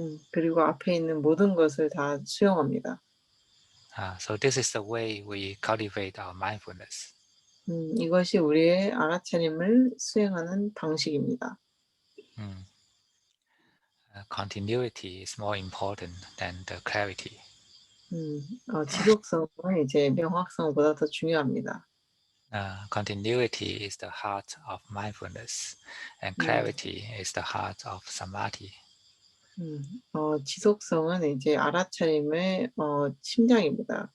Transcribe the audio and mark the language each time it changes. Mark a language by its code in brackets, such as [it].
[ko] 그리고 앞에 있는 모든 것을 다 수용합니다. [en] So this is the way we cultivate our mindfulness. [ko] 이것이 우리의 알아차림을 수행하는 방식입니다. [en] Continuity is more important than the clarity. [ko] 지속성은 이제 명확성보다 더 중요합니다. [en] Continuity is the heart of mindfulness, and clarity is the heart of samadhi. [ko] 지속성은 이제 알아차림의 심장입니다.